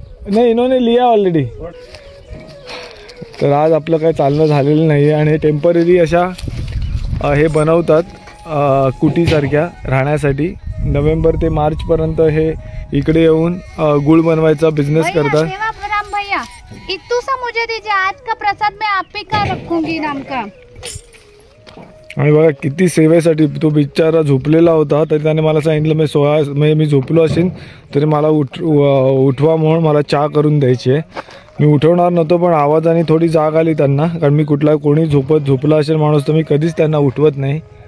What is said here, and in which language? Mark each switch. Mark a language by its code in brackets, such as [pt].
[mr] नाही [hi] इन्होंने लिया ऑलरेडी. [mr] तर आज आपलं काही चालणं झालेलं नाही आहे आणि टेम्पररी अशा हे बनवतात कुटीसारख्या राहण्यासाठी. नोव्हेंबर ते मार्चपर्यंत हे इकडे येऊन गुळ बनवायचा बिझनेस करतात. [hi] भैया इतू सा मुझे दीजिए, आज का प्रसाद मैं आप ही का रखूंगी नाम का. [mr] आणि बघा किती सेवेसाठी तो बिचारा झोपलेला होता, तरी त्याने मला सांगितलं मी झोपलो असेल तरी मला उठवा म्हणून मला चहा करून द्यायची आहे. मी उठवणार नव्हतो, पण आवाजाने थोडी जाग आली त्यांना, कारण मी कोणी झोपला असेल माणूस तर मी कधीच त्यांना उठवत नाही.